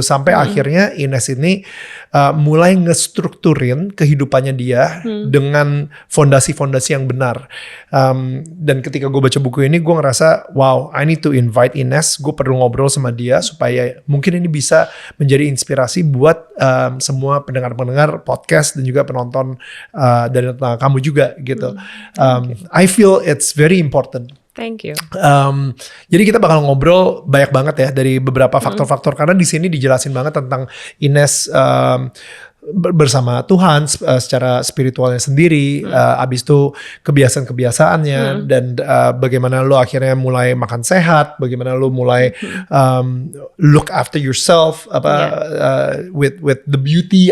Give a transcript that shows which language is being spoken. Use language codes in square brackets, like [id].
[id] Sampai akhirnya Ines ini mulai ngestrukturin kehidupannya dia dengan fondasi-fondasi yang benar. Dan ketika gue baca buku ini gue ngerasa wow, [en] I need to invite Ines. [id] Gue perlu ngobrol sama dia supaya mungkin ini bisa menjadi inspirasi buat semua pendengar-pendengar podcast dan juga penonton dan kamu juga gitu. [en] I feel it's very important. Thank you. [id] Jadi kita bakal ngobrol banyak banget ya dari beberapa faktor-faktor, karena di sini dijelasin banget tentang Ines bersama Tuhan secara spiritualnya sendiri, abis itu kebiasaan-kebiasaannya dan bagaimana lo akhirnya mulai makan sehat, bagaimana lo mulai [en] look after yourself with the beauty.